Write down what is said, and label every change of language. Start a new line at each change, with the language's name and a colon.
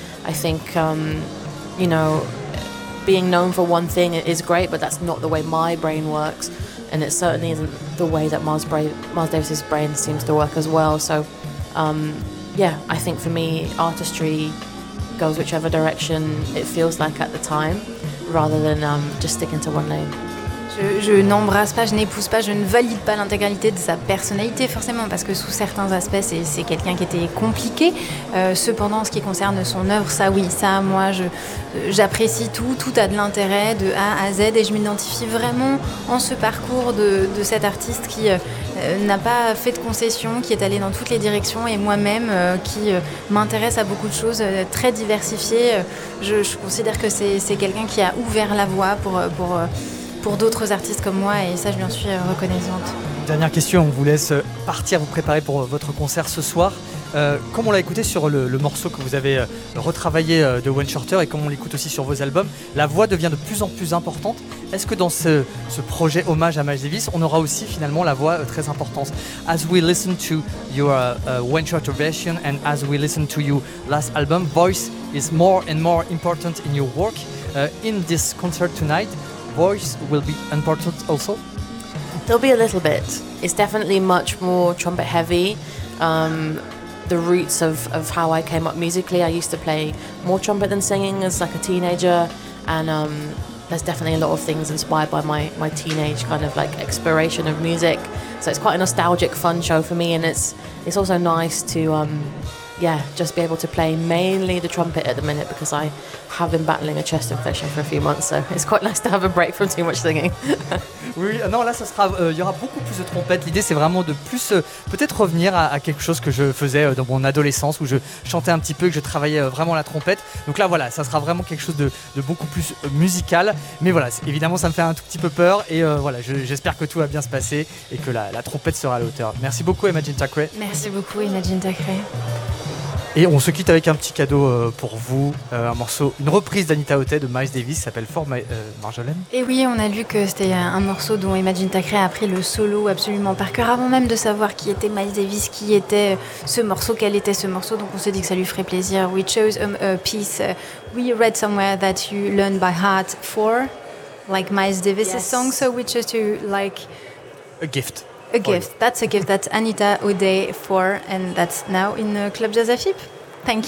English: I think you know, being known for one thing is great, but that's not the way my brain works, and it certainly isn't the way that Miles Davis's brain seems to work as well. So yeah, I think for me, artistry goes whichever direction it feels like at the time, rather than just sticking to one lane.
French: Je n'embrasse pas, je n'épouse pas, je ne valide pas l'intégralité de sa personnalité, forcément, parce que sous certains aspects, c'est quelqu'un qui était compliqué. Cependant, en ce qui concerne son œuvre, ça oui, ça, moi, j'apprécie tout, tout a de l'intérêt de A à Z, et je m'identifie vraiment en ce parcours de cet artiste qui n'a pas fait de concessions, qui est allé dans toutes les directions, et moi-même, qui m'intéresse à beaucoup de choses, très diversifiée. Je considère que c'est quelqu'un qui a ouvert la voie pour d'autres artistes comme moi, et ça, je lui en suis reconnaissante. Dernière question, on vous laisse partir, vous préparer pour votre concert ce soir. Comme on l'a écouté sur le morceau que vous avez retravaillé de Wayne Shorter, et comme on l'écoute aussi sur vos albums, la voix devient de plus en plus importante. Est-ce que dans ce projet hommage à Miles Davis, on aura aussi finalement la voix très importante?
English: As we listen to your Wayne Shorter version and as we listen to your last album, voice is more and more important in your work. In this concert tonight, voice will be important also? There'll be a little bit. It's definitely much more trumpet heavy. The roots of how I came up musically, I used to play more trumpet than singing as like a teenager, and there's definitely a lot of things inspired by my teenage kind of like exploration of music. So it's quite a nostalgic, fun show for me, and it's also nice to just be able to play mainly the trumpet at the minute, because I have been battling a chest infection for a few months, so it's quite nice to have a break from too much singing.
French: Oui, non, là, ça sera, y aura beaucoup plus de trompettes. L'idée, c'est vraiment de plus peut-être revenir à quelque chose que je faisais dans mon adolescence, où je chantais un petit peu et que je travaillais vraiment la trompette. Donc là, voilà, ça sera vraiment quelque chose de beaucoup plus musical. Mais voilà, évidemment, ça me fait un tout petit peu peur. Et voilà, j'espère que tout va bien se passer et que la trompette sera à la hauteur. Merci beaucoup, Imagine Thackeray. Merci beaucoup, Imagine Thackeray. Et on se quitte avec un petit cadeau pour vous, un morceau, une reprise d'Anita Otey de Miles Davis, qui s'appelle For Marjolaine. Et oui, on a lu que c'était un morceau dont Imagine Thackeray a appris le solo absolument par cœur, avant même de savoir qui était Miles Davis, qui était ce morceau, quel était ce morceau, donc on s'est dit que ça lui ferait plaisir.
English: We chose a piece we read somewhere that you learned by heart for, like Miles Davis's yes. song, so we chose to like... A gift. A gift. Oh, yeah. That's a gift that Anita Otey for, and that's now in Club Jazz AFIP. Thank